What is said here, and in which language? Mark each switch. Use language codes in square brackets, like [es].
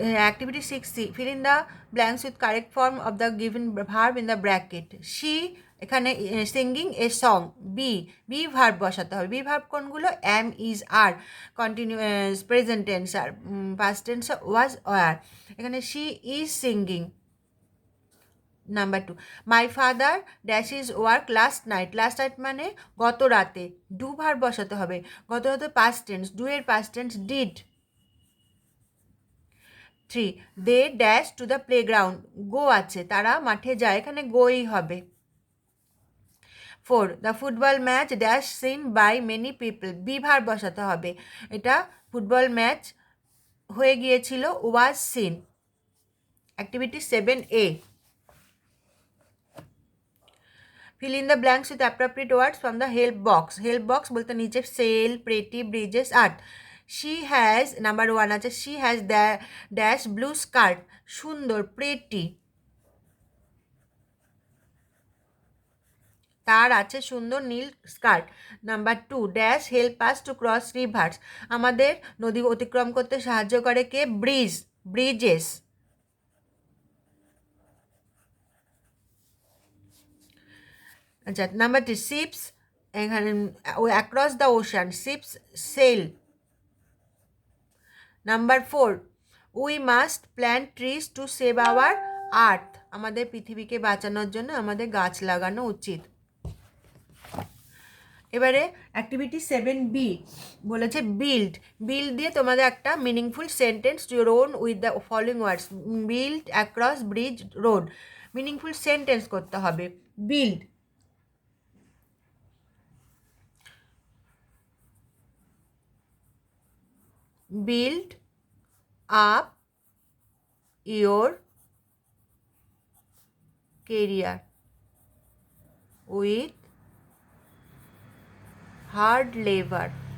[en] Activity 6C, fill in the blanks with correct form of the given verb in the bracket. [bn] She এখানে [en] Singing a song. [bn] Be verb বসাতে হবে। Be verb কোনগুলো? [en] Am, is, are, continuous, present tense, আর past tense was, আর। এখানে she is singing. Number 2, my father dash is work last night, last night [bn] মানে গত রাতে। [en] do verb [bn] বসাতে হবে। গত রাতে পাস্ট টেন্স, ডু এর past tense did. 3, [en] they dash to the playground, [bn] গো আছে, তারা মাঠে যায়, এখানে গোই হবে। [en] 4, the football match dash seen by many people, [bn] be verb বসাতে হবে। এটা ফুটবল ম্যাচ হয়ে গিয়েছিল, was seen. [en] Activity 7A, fill in the blanks with appropriate words from the help box. help box [bn] বলতে নিচে sell, pretty, Bridges, art. [en] she has, [bn] number 1 আছে, [en] she has the dash blue skirt, সুন্দর, pretty. [bn] তার আছে সুন্দর নীল skirt. [en] number 2, dash help us to cross rivers, [bn] আমাদের নদী অতিক্রম করতে সাহায্য করে কে? [en] Bridge, bridges. আচ্ছা, number 3, ships এখানে across the ocean ships sail. Number 4, we must plant trees to save our earth. [bn] আমাদের পৃথিবীকে বাঁচানোর জন্য আমাদের গাছ লাগানো উচিত। এবারে অ্যাক্টিভিটি 7B বলেছে বিল্ড। [en] build [bn] দিয়ে তোমাদের একটা [en] Meaningful sentence your own with the following words. Build across bridge road, meaningful sentence [bn] করতে হবে। [en] Build, build up your career with hard labor.